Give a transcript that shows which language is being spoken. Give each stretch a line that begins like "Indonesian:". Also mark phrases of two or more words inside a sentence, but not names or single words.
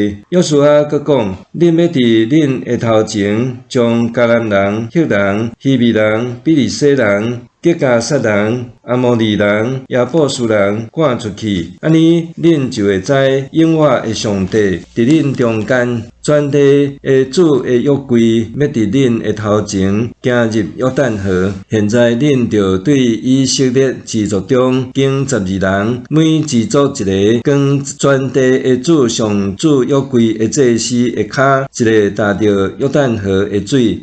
Min Nan Chinese: 约书亚阁讲：恁要伫恁的头前，将迦南人、赫人、希未人、比利洗人、吉甲撒人、阿摩利人、亚布斯人赶出去，安尼恁就会知永活的上帝伫恁中间。全地的主的约柜要伫恁的头前行入约旦河。现在恁着对以色列支族中经12人，每支族一个，跟全地的主上主约柜的祭司的骹一个踏着约旦河的水。